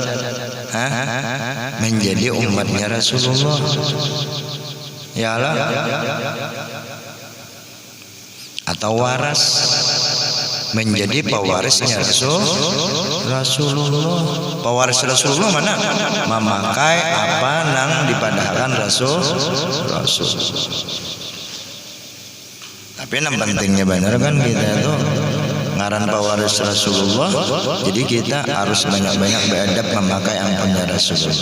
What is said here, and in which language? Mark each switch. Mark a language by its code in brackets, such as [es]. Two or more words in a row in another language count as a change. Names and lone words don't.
[id] Menjadi umatnya Rasulullah. Yalah. Atau waras, menjadi pewarisnya Rasulullah. Pewaris Rasulullah mana? Memakai apa nang dipadahkan Rasul. Tapi yang pentingnya benar kan kita tuh ngaran pewaris Rasulullah. Jadi kita harus banyak-banyak beradab memakai ampunnya Rasulullah.